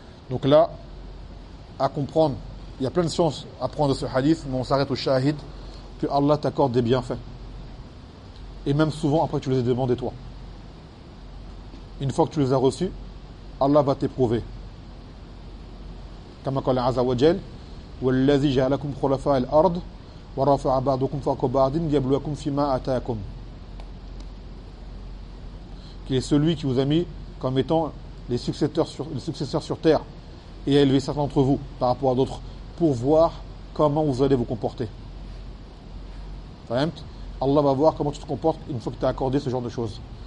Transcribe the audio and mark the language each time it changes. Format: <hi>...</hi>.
<fr>Donc là, à comprendre, il y a plein de sciences à prendre de ce hadith, mais on s'arrête au shahid que Allah t'accorde des bienfaits. Et même souvent après que tu les as demandés toi. Une fois que tu les as reçus, Allah va t'éprouver. Comme quand l'Azza wa Jal,</fr> <ar>وَالَّذِي جَعَلَكُمْ خُلَفَاءَ الْأَرْضِ وَرَفَعَ بَعْضُكُمْ فَوْقَ بَعْضٍ لِيَبْلُوَكُمْ فِيمَا آتَاكُمْ.</ar> <fr>Qui est celui qui vous a mis comme étant les successeurs sur terre et a élevé certains d'entre vous par rapport à d'autres pour voir comment vous allez vous comporter. Allah va voir comment tu te comportes une fois qu'il t'a accordé ce genre de choses.</fr>